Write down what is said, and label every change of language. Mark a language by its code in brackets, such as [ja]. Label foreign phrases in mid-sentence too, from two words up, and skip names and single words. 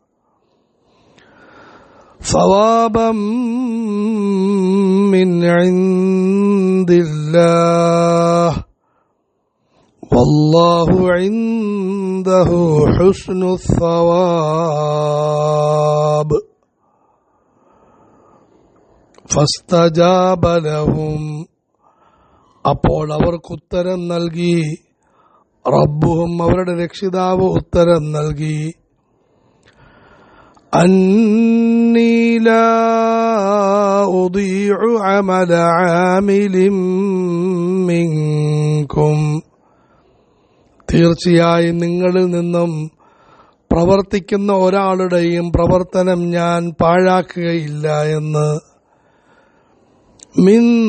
[ar] ثوابا من عند الله والله عنده حسن [ml] الثواب [ar] فاستجاب لهم [ml] അപ്പോൾ അവർക്ക് ഉത്തരം നൽകി റബ്ബുഹും അവരുടെ രക്ഷിതാവ് ഉത്തരം നൽകി [ar] أني لا أضيع عمل عامل منكم [ml] തീർച്ചയായും നിങ്ങളിൽ നിന്നും പ്രവർത്തിക്കുന്ന ഒരാളുടെയും പ്രവർത്തനം ഞാൻ പാഴാക്കുകയില്ല എന്ന് മിൻ